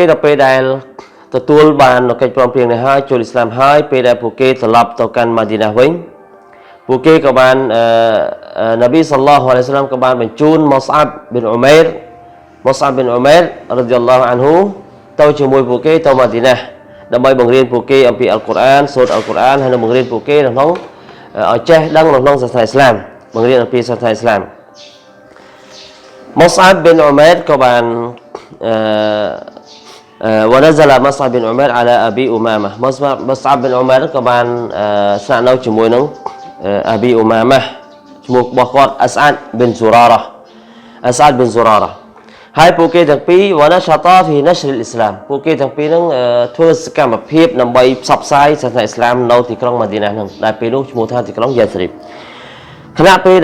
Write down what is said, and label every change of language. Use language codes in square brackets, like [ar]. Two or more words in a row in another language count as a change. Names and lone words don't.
[km] ដល់ពេលដែលទទួលបានកិច្ចព្រមព្រៀងនេះហើយចូលអ៊ីស្លាមហើយពេលដែលពួកគេត្រឡប់ទៅកាន់ម៉ាឌីណាវិញពួកគេក៏បាននប៊ីសល្លឡោះអាឡៃហ៊ីវសល្លាមក៏បានបញ្ជូនម៉ូស្អាប់ប៊ីនអ៊ុម៉ៃររ៉ាឌីយ៉ាឡោះអានហ៊ូទៅជាមួយពួកគេទៅម៉ាឌីណាដើម្បីបង្រៀនពួកគេអំពីអល់កុរអានសូត្រអល់កុរអានហើយនឹងបង្រៀនពួកគេនៅក្នុងឲ្យចេះដឹងនៅក្នុងសាសនាអ៊ីស្លាមបង្រៀនអំពីសាសនាអ៊ីស្លាមម៉ូស្អាប់ប៊ីនអ៊ុម៉ៃរក៏បាន [ar] ونزل مصعب بن عمير على أبي أمامة مصعب بن عمير [km] ក៏បានស្នាក់នៅជាមួយនឹងអប៊ីអ៊ូម៉ាម៉ាឈ្មោះរបស់គាត់អស្អាតប៊ីនស៊ូរ៉ារ៉ាហើយពួកគេទាំងពីរ [ar] ونشطا في نشر الإ [km] ស្លាមពួកគេទាំងពីរហ្នឹងធ្វើសកម្មភាពដើម្បីផ្សព្វផ្សាយសាសនាអ៊ីស្លាមនៅទីក្រុងម៉ាឌីណាហ្នឹងដែលពេលនោះឈ្មោះថាទីក្រុងយ៉ាស្រីបខណៈពេល